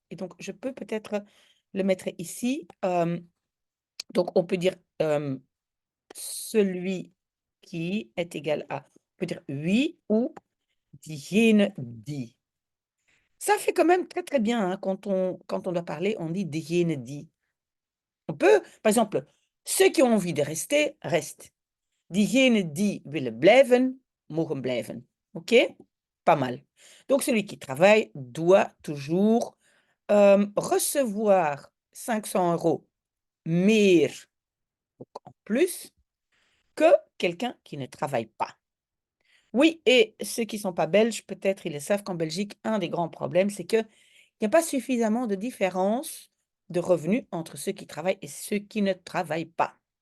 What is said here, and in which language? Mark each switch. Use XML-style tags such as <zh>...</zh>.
<fr>Et donc, je peux peut-être le mettre ici. Donc, on peut dire celui qui est égal à, on peut dire oui ou</fr> <nl>diegene die.</nl> <fr>Ça fait quand même très, très bien hein, quand on doit parler, on dit</fr> <nl>diegene die.</nl> <fr>On peut, par exemple, ceux qui ont envie de rester, restent.</fr> <nl>Diegenen die willen blijven, mogen blijven.</nl> <fr>OK? Pas mal. Donc, celui qui travaille doit toujours recevoir 500 € meer, donc en plus, que quelqu'un qui ne travaille pas. Oui, et ceux qui ne sont pas belges, peut-être ils le savent qu'en Belgique, un des grands problèmes, c'est qu'il n'y a pas suffisamment de différence de revenus entre ceux qui travaillent et ceux qui ne travaillent pas.</fr>